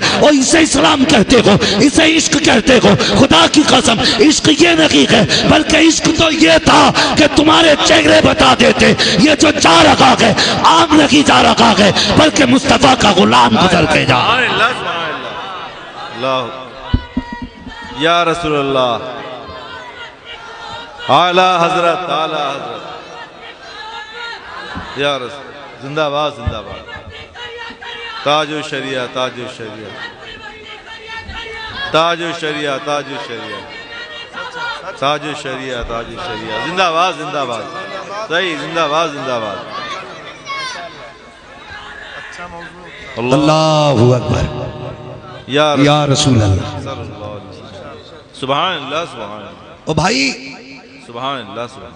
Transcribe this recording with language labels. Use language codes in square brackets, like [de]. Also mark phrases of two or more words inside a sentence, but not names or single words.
[hi] और इसे इस्लाम कहते हो, इसे इश्क कहते हो? खुदा की कसम, इश्क ये नहीं है, बल्कि इश्क तो ये था कि तुम्हारे चेहरे बता देते ये जो जा रखा है आम नहीं जा रखा है, बल्कि मुस्तफा का गुलाम गुजर के जा। [ar] يا رسول الله, [hi] आला हजरत, आला हजरत, [ar] يا رسول, [hi] जिंदाबाद जिंदाबाद। ताजो शरिया, ताजो शरिया, ताजो शरिया, ताजो शरिया, ताजो शरिया, ताजो शरिया, जिंदाबाद जिंदाबाद। सही, जिंदाबाद जिंदाबाद। [ar] الله أكبر، يا رسول الله, سبحان الله، سبحان الله. [hi] ओ भाई, [ar] سبحان الله، سبحان.